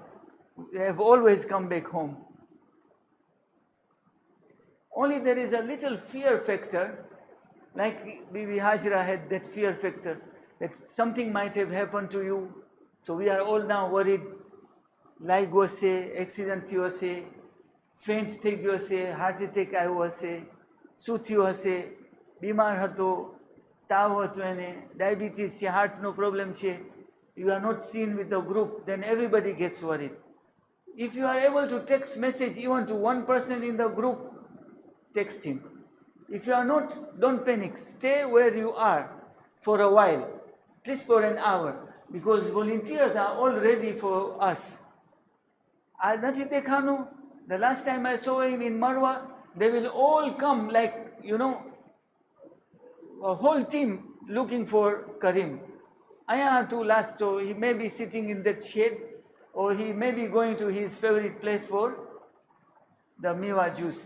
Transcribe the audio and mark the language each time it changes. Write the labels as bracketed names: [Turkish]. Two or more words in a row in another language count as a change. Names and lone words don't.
[English] They have always come back home. Only there is a little fear factor, like Bibi Hajra had that fear factor, that something might have happened to you. So we are all now worried. Like accident [Gujarati] થયો હશે, faint થઈ ગયો હશે, [English] heart attack [Gujarati] આવ્યો હશે, શું થયો હશે, બીમાર હતો, તાવ હતો એને, diabetes છે, heart no problem છે, [English] you are not seen with the group, then everybody gets worried. If you are able to text message even to one person in the group, text him. If you are not, don't panic. Stay where you are for a while, at least for an hour, because volunteers are all ready for us. [Gujarati] નથી દેખાનું? [English] The last time I saw him in Marwa, they will all come like, a whole team looking for Karim. [Gujarati] આયા હતું [English] last, so he may be sitting in that shade, or he may be going to his favorite place for the Miwa juice.